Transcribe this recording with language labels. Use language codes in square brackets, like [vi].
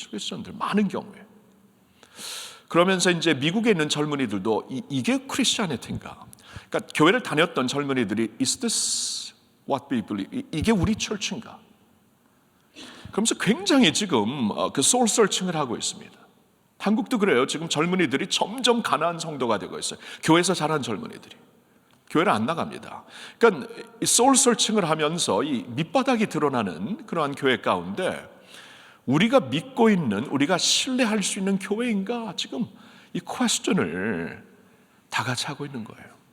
[ko] 크리스천들 많은 경우에. 그러면서 이제 미국에 있는 젊은이들도 이게 크리스천이티인가? 그러니까 교회를 다녔던 젊은이들이 [en] Is this what we believe? [ko] 이게 우리 철치인가? 그러면서 굉장히 지금 그 소울 서칭을 하고 있습니다. 한국도 그래요. 지금 젊은이들이 점점 가난한 성도가 되고 있어요. 교회에서 자란 젊은이들이. 교회를 안 나갑니다. 그러니까 소울 서칭을 하면서 이 밑바닥이 드러나는 그러한 교회 가운데 우리가 믿고 있는, 우리가 신뢰할 수 있는 교회인가? 지금 이 퀘스천을 다 같이 하고 있는 거예요.